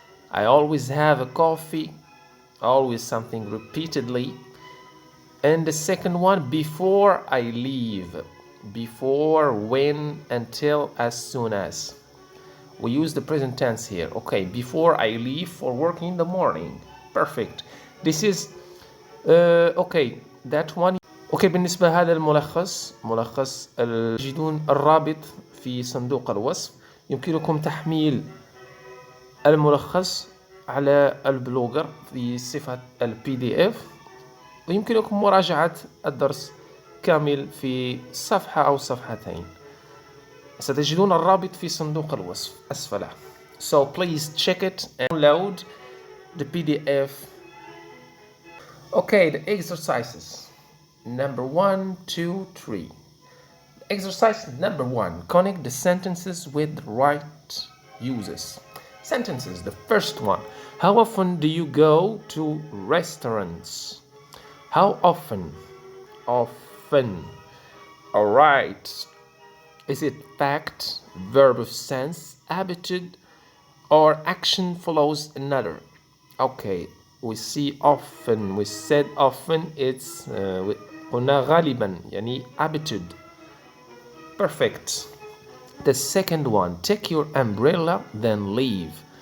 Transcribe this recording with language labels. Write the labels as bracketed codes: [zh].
[en] I always have a coffee, always something repeatedly. And the second one, before I leave. Before, when, until, as soon as. We use the present tense here. Okay, before I leave for work in the morning. Perfect. This is okay, that one. [ar] Okay, بالنسبة هذا الملخص، ملخص تجدون الرابط في صندوق الوصف. يمكنكم تحميل الملخص على البلوجر في صفة PDF، ويمكنكم مراجعة الدرس كامل في صفحة أو صفحتين. ستجدون الرابط في صندوق الوصف أسفله. [en] So please check it and download the PDF. Okay, the exercises. Number 1, 2, 3. Exercise number 1. Connect the sentences with the right uses. Sentences. The first one. How often do you go to restaurants? How often? Often. All right. Is it fact, verb of sense, habitude, or action follows another? Okay, we see often. We said often. [ar] It's قلنا غالبا يعني habitude. [en] Perfect. The second one. Take your umbrella, then leave.